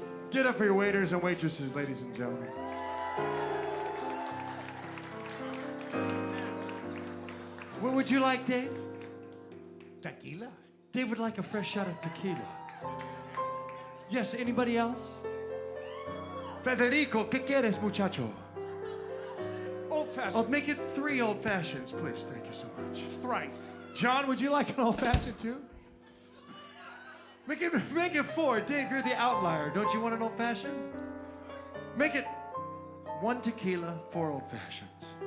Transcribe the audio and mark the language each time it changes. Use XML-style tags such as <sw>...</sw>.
<en>Get up for your waiters and waitresses, ladies and gentlemen. What would you like, Dave? Tequila. Dave would like a fresh shot of tequila. Yes, anybody else?</en> <es>Federico, ¿qué quieres, muchacho?</es> <en>Old Oh, fashioned. make it 3 old fashions, please. Thank you so much. Thrice. John, would you like an old fashioned too? Make it 4. Dave, you're the outlier. Don't you want an old fashioned? Make it 1 tequila, 4 old fashions.</en>